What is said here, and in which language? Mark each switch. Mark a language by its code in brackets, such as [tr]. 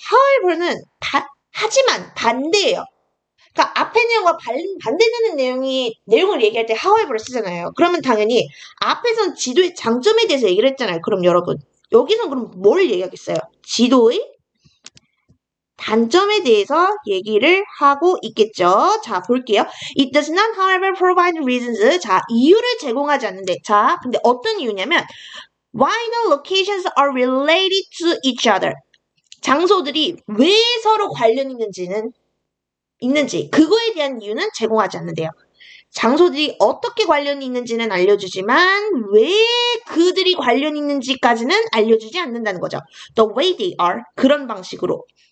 [ko] however는 하지만, 반대예요. 그러니까 앞에 내용과 반대되는 내용을 얘기할 때 however를 쓰잖아요. 그러면 당연히 앞에선 지도의 장점에 대해서 얘기를 했잖아요. 그럼 여러분 여기선 그럼 뭘 얘기하겠어요? 지도의 단점에 대해서 얘기를 하고 있겠죠. 자, 볼게요. [en] It does not, however, provide reasons. [ko] 자, 이유를 제공하지 않는데. 자, 근데 어떤 이유냐면 [en] why the locations are related to each other. [ko] 장소들이 왜 서로 관련 있는지 그거에 대한 이유는 제공하지 않는데요. 장소들이 어떻게 관련이 있는지는 알려주지만 왜 그들이 관련이 있는지까지는 알려주지 않는다는 거죠. [en] The way they are. [ko] 그런 방식으로.